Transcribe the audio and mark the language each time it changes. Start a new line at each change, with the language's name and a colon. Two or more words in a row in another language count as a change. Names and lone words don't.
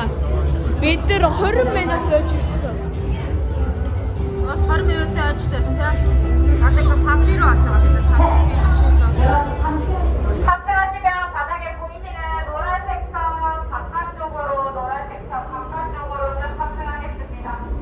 Mongolian: Бид нар 20 минут ойж ирсэн. 20 минут ойж ирсэн тийм. Одоо ингээд PUBG руу орж байгаа бид нар PUBG-ийн машин руу.
Korean: 탑승하시면 바닥에 보이시는 노란 색선 바깥쪽으로 노란 색선 바깥쪽으로 좀 탑승하겠습니다.